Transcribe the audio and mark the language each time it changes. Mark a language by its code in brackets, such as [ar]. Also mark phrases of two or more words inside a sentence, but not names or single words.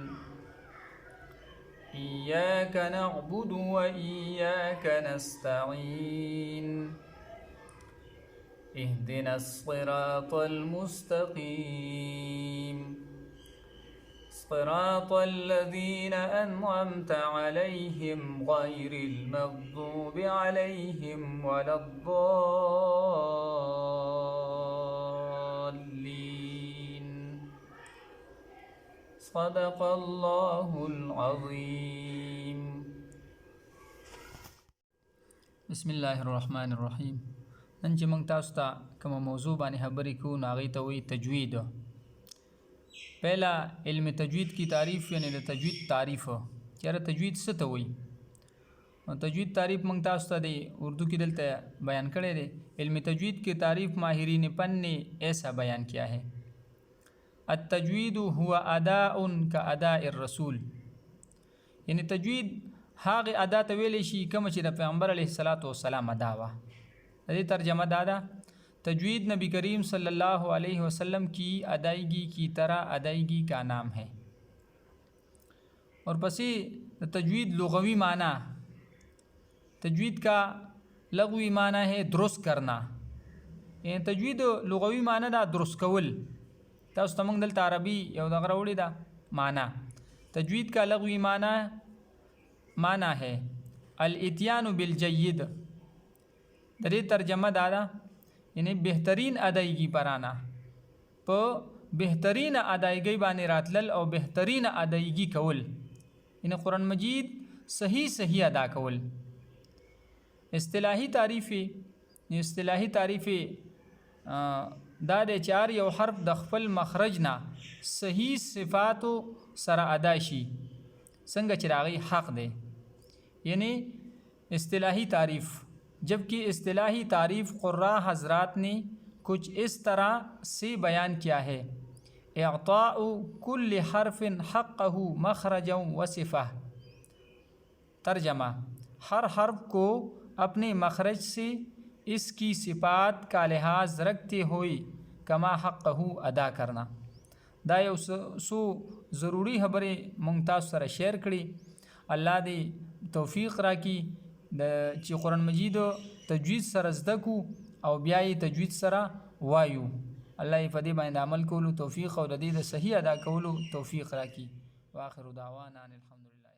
[ar] إياك نعبد وإياك نستعين اهدنا الصراط المستقيم صراط الذين أنعمت عليهم غير المغضوب عليهم ولا الضالين. صدق الله العظيم. بسم الله الرحمن الرحيم. [ps] نن چې موږ تاسو ته کومه موضوع باندې خبرې کوو نو هغې ته وایي تجوید. [ur] پہلا علم تجوید کی تعریف یعنی [ps] د تجوید تعریف. چېرې تجوید څه ته وایي؟ تجوید تعریف موږ تاسو ته د اردو کې دلته بیان کړی دی. [ur] علم تجوید کی تعریف ماہرین فن نے ایسا بیان کیا ہے: [ar] التجوید هو اداء کاداء الرسول. [ps] یعنی تجوید هغه ادا ته ویلی شي کومه چې د پیغمبر [ar] علیه الصلاۃ والسلام [ps] ادا وه. د دې ترجمه دا ده: [ur] تجوید نبی کریم [ar] صلی اللہ علیہ وسلم [ur] کی ادائیگی کی طرح ادائیگی کا نام ہے. اور پسی تجوید لغوی معنی، تجوید کا لغوی معنی ہے درست کرنا. [ps] یعنی تجوید لغوی معنی دا درست کول. تاسو ته موږ دلته عربي یو دغه راوړې ده معنی. [ur] تجوید کا لغوی معنی ہے [ar] الاتیان بالجید. [ps] د دې ترجمه دا ده یعنی بهترین ادایگی پرانا، په بهترین ادایگی باندې راتلل او بهترین ادایگی کول، یعنی قرآن مجید صحیح ادا کول. اصطلاحی تعریف دا د چار یو حرف د خپل مخرج نه صحیح صفاتو سره ادا شي څنګه چې راغی حق دی. یعنی اصطلاحی تعریف. [ur] جبکہ اصطلاحی تعریف قراء حضرات نے کچھ اس طرح سے بیان کیا ہے: [ar] اعطاء کل حرف حقہ مخرجا وصفہ. [ur] ترجمہ: ہر حرف کو اپنے مخرج سے اس کی صفات کا لحاظ رکھتے ہوئے [ar] کما حقہ [ur] ادا کرنا. [ps] دا یو سو ضروری خبرې مونږ تاسو سره شیر کړي. الله دې توفیق راکړي چې قرآن مجید تجوید سره زده کو او بیا یې تجوید سره وایو. الله یې په دې باندې عمل کولو توفیق او د دې د صحیح ادا کولو توفیق راکړي. [ar] واخر دعوانا ان الحمد لله.